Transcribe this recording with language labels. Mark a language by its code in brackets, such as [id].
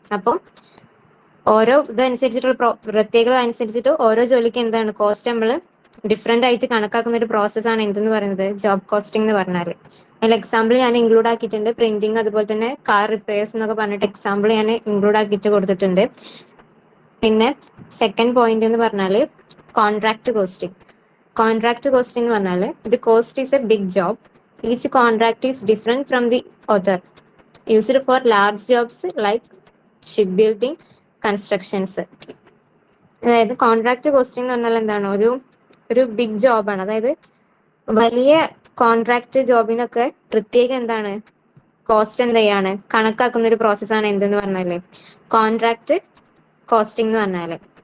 [ml] അപ്പം ഓരോ ഇതനുസരിച്ചിട്ടുള്ള പ്രത്യേകത അനുസരിച്ചിട്ട് ഓരോ ജോലിക്ക് എന്താണ് കോസ്റ്റ് നമ്മൾ ഡിഫറെന്റ് ആയിട്ട് കണക്കാക്കുന്ന ഒരു പ്രോസസ്സാണ് എന്തെന്ന് പറയുന്നത് ജോബ് കോസ്റ്റിംഗ് എന്ന് പറഞ്ഞാൽ. അതിൽ എക്സാമ്പിൾ ഞാൻ ഇൻക്ലൂഡ് ആക്കിയിട്ടുണ്ട്. പ്രിന്റിങ് അതുപോലെ തന്നെ കാർ റിപ്പയർസ് എന്നൊക്കെ പറഞ്ഞിട്ട് എക്സാമ്പിൾ ഞാൻ ഇൻക്ലൂഡ് ആക്കിയിട്ട് കൊടുത്തിട്ടുണ്ട്. പിന്നെ സെക്കൻഡ് പോയിന്റ് എന്ന് പറഞ്ഞാൽ കോൺട്രാക്ട് കോസ്റ്റിംഗ്. കോൺട്രാക്ട് കോസ്റ്റിംഗ് എന്ന് പറഞ്ഞാൽ [en] The cost is a big job. Each contract is different from the other, used for large jobs like shipbuilding, constructions. [ml] അതായത് കോൺട്രാക്ട് കോസ്റ്റിംഗ് എന്ന് പറഞ്ഞാൽ എന്താണ്, ഒരു ബിഗ് ജോബാണ്. അതായത് വലിയ കോൺട്രാക്ട് ജോബിനൊക്കെ പ്രത്യേകം എന്താണ് കോസ്റ്റ് എന്ത് ചെയ്യാണ് കണക്കാക്കുന്ന ഒരു പ്രോസസ്സാണ് എന്തെന്ന് പറഞ്ഞാല് കോൺട്രാക്ട് കോസ്റ്റിംഗ് എന്ന് പറഞ്ഞാല്.